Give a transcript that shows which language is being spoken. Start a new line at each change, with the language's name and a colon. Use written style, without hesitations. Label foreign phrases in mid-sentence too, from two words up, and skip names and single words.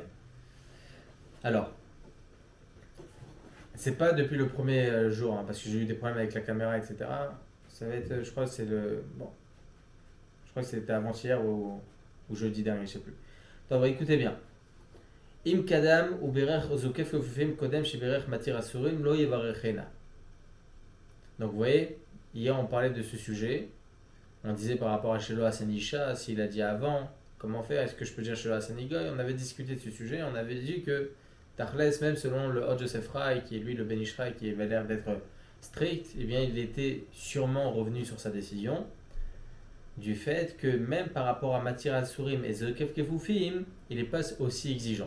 French: Alors, c'est pas depuis le premier jour, hein, parce que j'ai eu des problèmes avec la caméra, etc. Ça va être, je crois que c'est le. Bon, je crois que c'était avant-hier ou jeudi dernier, je sais plus. Donc, écoutez bien.
Hebrew: אם קדם וברך זוקף כפופים קודם שבירך מתיר אסורים לא יברכנה.
French: Donc, vous voyez, hier on parlait de ce sujet. On disait par rapport à
Hebrew: שלא עשני אשה,
French: s'il a dit avant, comment faire, est-ce que je peux dire
Hebrew: שלא עשני גוי?
French: On avait discuté de ce sujet, on avait dit que Tachles, même selon le Hod Joseph Rai, qui est lui le Ben Ish Rai, qui avait l'air d'être strict, eh bien il était sûrement revenu sur sa décision du fait que même par rapport à
Hebrew: מתיר אסורים
French: et
Hebrew: זוקף כפופים,
French: il n'est pas aussi exigeant.